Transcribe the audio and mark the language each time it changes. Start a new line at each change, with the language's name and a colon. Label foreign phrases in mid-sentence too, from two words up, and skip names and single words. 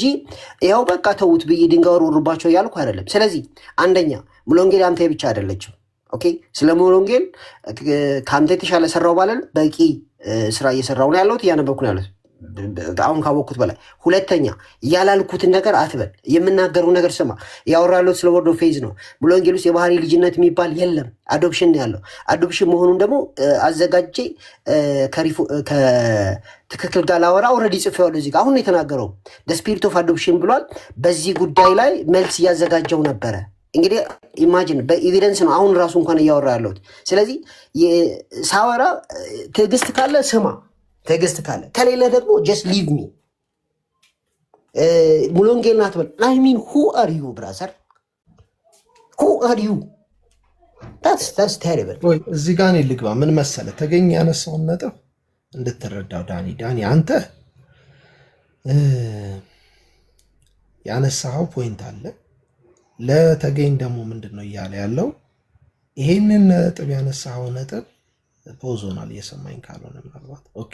Amharic: ያው በቃ ተውት ብዬ ድንጋይ ወርውርባቸው ያልኩ አይደለም ስለዚህ አንደኛ ሙሉ ወንጌል አንተ ብቻ አይደለችም ኦኬ ስለ ሙሉ ወንጌል ካንተ ተሻለ ሰራው ባለን በቂ ስራ እየሰራው ነው ያለሁት ያነበብኩ ነው ያለሁት አሁን ካወቅኩት በላይ ሁለተኛ ያላልኩትን ነገር አትበል የምናገረው ነገር ስማ ያወራለው ስለ
English: word of faith
Amharic: ነው ሙሉ ወንጌል ውስጥ የባህሪ ልጅነት የሚባል የለም አዶፕሽን ነው ያለው አዶፕሽን መሆኑን ደግሞ አዘጋጅቼ ከትክክል ጋር ላወራ ኦልሬዲ ጽፌዋለሁ እዚህ ጋር አሁን የተናገረው
English: the spirit of adoption
Amharic: ብሏል በዚህ ጉዳይ ላይ መልስ እያዘጋጀው ነበረ እንግዲህ ኢማጂን በኤቪደንስ ነው አሁን ራሱ እንኳን እያወራ ያለሁት ስለዚህ ሳወራ ትዕግስት ካለ ስማ ትዕግስት ካለ ከሌለ ደግሞ
English: just leave me
Amharic: ሙሉ ወንጌል ናት በል
English: I mean who are you brother who are you that's terrible
Amharic: ወይ እዚህ ጋር ነው ልግባ ምን መሰለ ተገኝ ያነሳውን ነጥብ እንድትረዳው ዳኒ አንተ ያነሳው ፖይንት አለ ለተገኝ ደግሞ ምንድነው እያለ ያለው ይሄንን ነጥብ ያነሳው ነጥብ ፖዞናል እየሰማኝ ካልሆነ ምናልባት ኦኬ